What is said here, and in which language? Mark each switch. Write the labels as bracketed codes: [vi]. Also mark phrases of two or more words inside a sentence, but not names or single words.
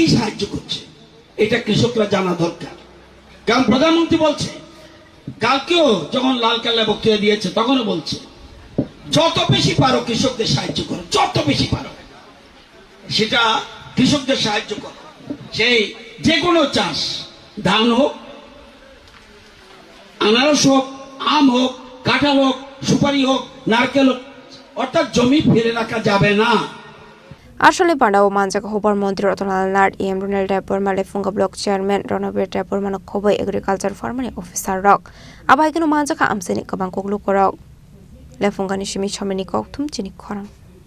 [bn] সাহায্য করছে এটা কৃষকরা জানা দরকার কারণ প্রধানমন্ত্রী বলছে কালকেও যখন লালকেল্লা বক্তৃতা দিয়েছে তখনও বলছে যত বেশি পারো কৃষকদের সাহায্য করো যত বেশি পারো সেটা কৃষকদের সাহায্য করো সেই যে কোনো চাষ ধান হোক আনারস হোক আম হোক কাঁঠাল হোক সুপারি হোক নারকেল হোক অর্থাৎ জমি ফেলে রাখা যাবে না [trp] Ashole Pandao Manjaka Hobar Montri Otonal em Ronald Deborma lefunga [en] block chairman [trp] Ronabir Deborma khobe [en] agriculture farmer officer [trp] rok Abaigeno Manjaka amseni kabang koklu korok lefunga nishimi chameni kok tum chini khorang